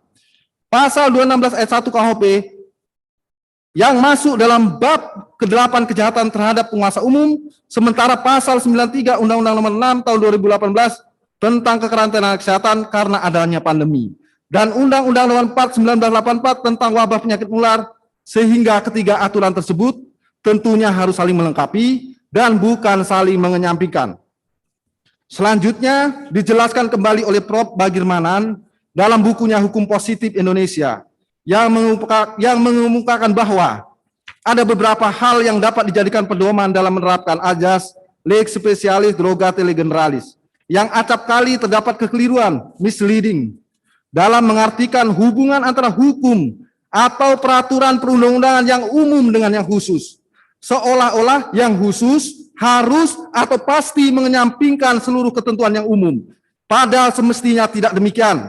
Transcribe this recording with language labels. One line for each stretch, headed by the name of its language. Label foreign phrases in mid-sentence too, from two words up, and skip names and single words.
Indonesian: Pasal 216 ayat 1 KUHP yang masuk dalam bab ke-8 kejahatan terhadap penguasa umum, sementara pasal 93 Undang-Undang Nomor 6 Tahun 2018 tentang kekarantinaan kesehatan karena adanya pandemi, dan Undang-Undang Nomor 4 1984 tentang wabah penyakit menular, sehingga ketiga aturan tersebut tentunya harus saling melengkapi dan bukan saling mengenyampingkan. Selanjutnya dijelaskan kembali oleh Prof. Bagirmanan dalam bukunya Hukum Positif Indonesia yang mengemukakan bahwa ada beberapa hal yang dapat dijadikan pedoman dalam menerapkan azas
Latin: lex specialis droga tele generalis
Indonesian: yang acap kali terdapat kekeliruan, misleading, dalam mengartikan hubungan antara hukum atau peraturan perundang-undangan yang umum dengan yang khusus, seolah-olah yang khusus harus atau pasti mengenyampingkan seluruh ketentuan yang umum, padahal semestinya tidak demikian.